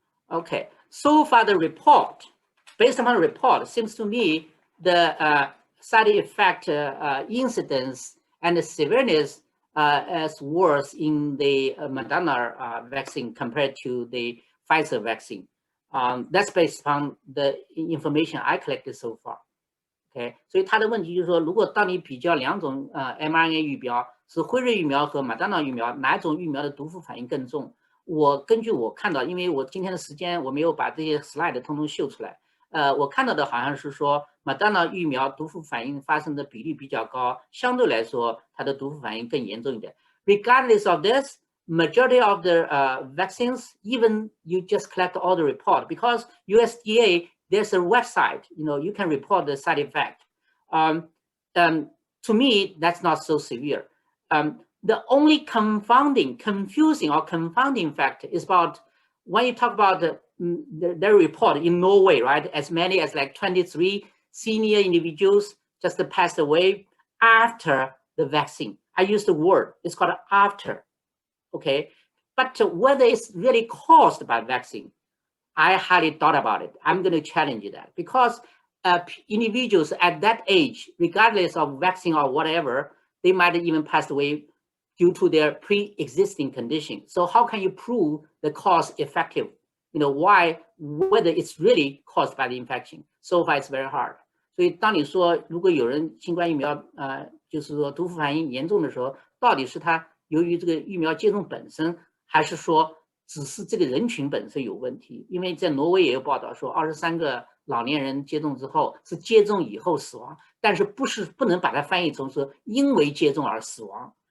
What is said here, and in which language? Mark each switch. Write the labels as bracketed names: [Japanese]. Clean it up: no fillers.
[English] Okay, so far the report, based upon the report, seems to me the side effect incidence and the severeness is worse in the Moderna vaccine compared to the Pfizer vaccine. That's based on the information I collected so far. [Chinese] OK， 所以他的问题就是说，如果当你比较2种mRNA 疫苗，是辉瑞疫苗和马丹娜疫苗，哪种疫苗的毒副反应更重？根据我看到，因为我今天的时间我没有把这些 slide 通通秀出来，我看到的好像是说马丹娜疫苗毒副反应发生的比例比较高，相对来说它的毒副反应更严重一点。 [English] Regardless of this, majority of the vaccines, even you just collect all the report, because USDA, there's a website, you can report the side effect. To me, that's not so severe. The only confusing or confounding fact is about when you talk about their report in Norway, right? As many as like 23 senior individuals just passed away after the vaccine. I use the word, it's called after, okay? But whether it's really caused by vaccine, I highly thought about it. I'm going to challenge that because individuals at that age, regardless of vaccine or whatever, they might even pass away due to their pre-existing condition. So how can you prove the cause effective? Whether it's really caused by the infection? So far, it's very hard. [Chinese] 所以当你说如果有人新冠疫苗就是说毒副反应严重的时候，到底是他由于这个疫苗接种本身，还是说只是这个人群本身有问题？因为在挪威也有报道说，23个老年人接种之后是接种以后死亡，但是不能把它翻译成说因为接种而死亡。